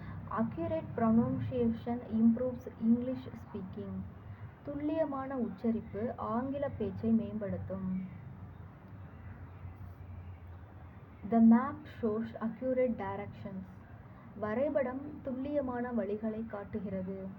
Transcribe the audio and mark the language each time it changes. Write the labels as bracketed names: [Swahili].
[English] Accurate pronunciation improves English speaking. [Tamil] துல்லியமான உச்சரிப்பு ஆங்கில பேச்சை மேம்படுத்தும். [English] The map shows accurate directions. [Tamil] வரைபடம் துல்லியமான வழிகளை காட்டுகிறது.